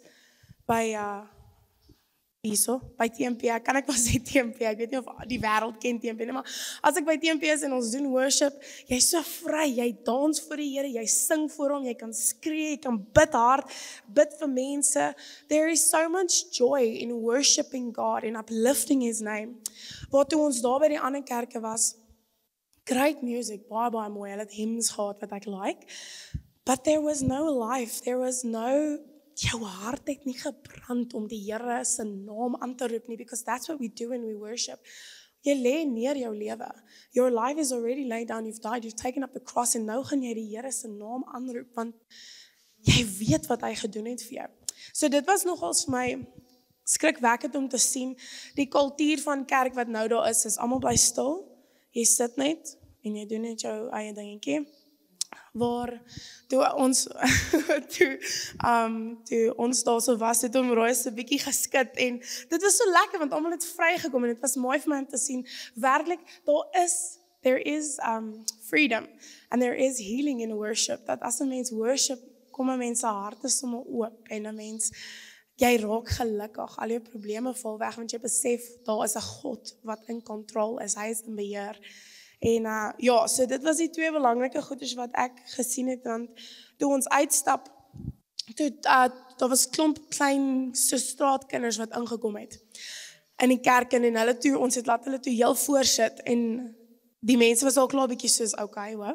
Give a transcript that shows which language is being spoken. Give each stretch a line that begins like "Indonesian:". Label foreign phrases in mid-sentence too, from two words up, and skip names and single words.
Afrikaans: As ek hier is by hierso, by TMP, kan ek maar sê TMP, ek weet nie of die wêreld ken TMP nie, maar as ek by TMP is en ons doen worship, jy's so vry, jy dans vir die Here, jy sing vir hom, jy kan skree, jy kan bid hard, bid vir mense.
English: There is so much joy in worshiping God and uplifting His name.
Afrikaans: Wat toe ons daar by die ander kerke was,
English: great music,
Afrikaans: baie mooi, hulle het hymns gehad wat ek like,
English: but there was no
Afrikaans: life, there was no jou hart het nie gebrand om die Here se naam aan te roep nie,
English: because that's what we do when we worship.
Afrikaans: Jy lê neer jou lewe.
English: Your life is already laid down, you've died, you've taken up the cross,
Afrikaans: en nou gaan jy die Here se naam aanroep, want jy weet wat hy gedoen het vir jou. So dit was nogals vir my skrikwekkend om te sien, die kultuur van kerk wat nou daar is almal bly stil, jy sit net, en jy doen net jou eie dingetjie, waar toe ons daar so was, het Roy so 'n bietjie geskit en dit was so lekker want almal het vrygekom en dit was mooi vir my om te sien werklik
English: there is freedom and there is healing in worship,
Afrikaans: dat as 'n mens worship kom 'n mens se harte sommer oop en 'n mens jy raak gelukkig, al jou probleme val weg want jy besef daar is 'n God wat in kontrol is, hy is in beheer. En ja, so dit was die twee belangrike goeders wat ek gesien het, want toe ons uitstap, daar was klomp klein so straatkinders wat ingekom het in die kerk en hulle toe, ons het laat hulle toe heel voorsit en die mense was al klaar bietjie soos
English: okay, wow.